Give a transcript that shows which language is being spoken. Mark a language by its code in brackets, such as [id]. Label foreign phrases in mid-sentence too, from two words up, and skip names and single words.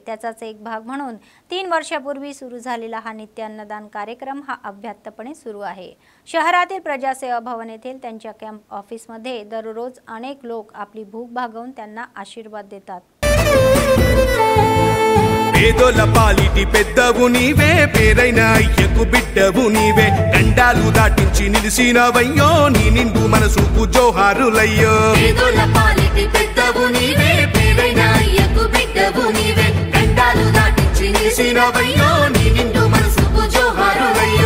[mr] त्याचाच एक भाग म्हणून 3 वर्षापूर्वी सुरू झालेला हा नित्य अन्नदान कार्यक्रम हा अभ्यासपणे सुरू आहे. शहरातील प्रजासेवा भवन येथील त्यांच्या कॅम्प ऑफिसमध्ये दररोज अनेक लोक आपली भूक भागवून त्यांना आशीर्वाद देतात. [te] పేదోల పాలిటి పెద్దవు నీవే పేరైన అయ్యకు బిడ్డవు నీవే గండాలు దాటించి నిలిసినవయ్యో నీ నిండు మనసుకు జోహారులయ్యో పేదోల పాలిటి పెద్దవు నీవే పేరైన అయ్యకు బిడ్డవు నీవే గండాలు దాటించి నిలిసినవయ్యో నీ నిండు మనసుకు జోహారులయ్యో